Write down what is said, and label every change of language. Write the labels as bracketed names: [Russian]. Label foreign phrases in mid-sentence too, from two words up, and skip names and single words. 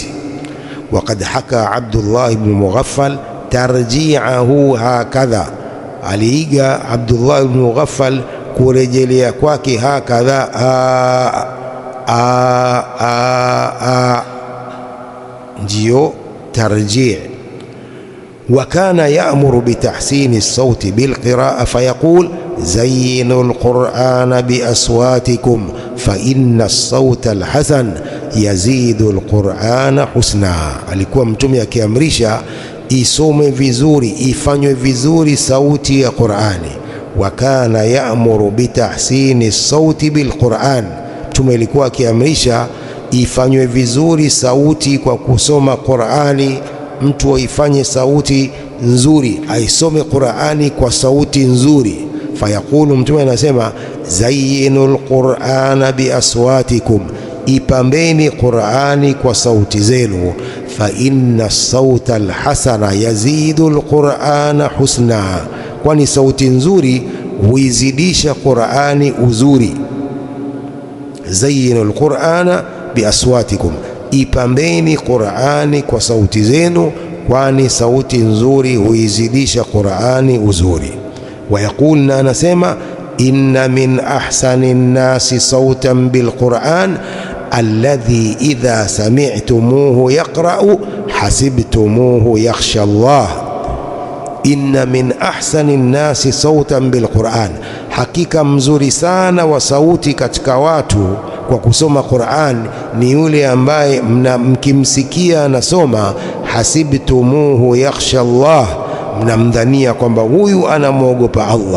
[Arabic] وقد حكى عبد الله بن مغفل ترجيعه هكذا, [Swahili] aliiga Abdullah ibn Mughaffal kurejelea kwake hakadha, ndio tarji'. [Arabic] وكان يأمر بتحسين الصوت بالقراءة فيقول زينوا القرآن بأصواتكم فإن الصوت الحسن يزيد القرآن حسنا. [Swahili] Alikuwa Mtume akiamrisha isome vizuri, ifanywe vizuri sauti ya Qur'ani. [Arabic] وكان يأمر بتحسين الصوت بالقرآن, [Swahili] Mtume alikuwa akiamrisha ifanywe vizuri sauti kwa kusoma Qur'ani. Mtu aifanye sauti nzuri, aisome Qur'ani kwa sauti nzuri. Fayaqulu, Mtume anasema [Arabic] زينوا القرآن بأصواتكم, [Swahili] ipambeni Qur'ani kwa sauti zenu. [Arabic] فإن الصوت الحسن يزيد القرآن حسنا, [Swahili] kwani sauti nzuri huizidisha Qur'ani uzuri. [Arabic] زينوا القرآن بأصواتكم, [Swahili] ipambeni Qur'ani kwa sauti zenu, kwani sauti nzuri huizidisha Qur'ani uzuri. [Arabic] ويقول, [Swahili] na anasema [Arabic] إن من أحسن الناس صوتا بالقرآن الذي إذا سمعتموه يقرأ حسبتموه يخشى الله. إن من أحسن الناس صوتا بالقرآن, [Swahili] hakika mzuri sana wa sauti katika watu kwa kusoma Qur'an ni yule ambaye mkimsikia anasoma [Arabic] حسبتموه يخشى الله, [Swahili] mnamdhania kwamba huyu anamwogopa Allah.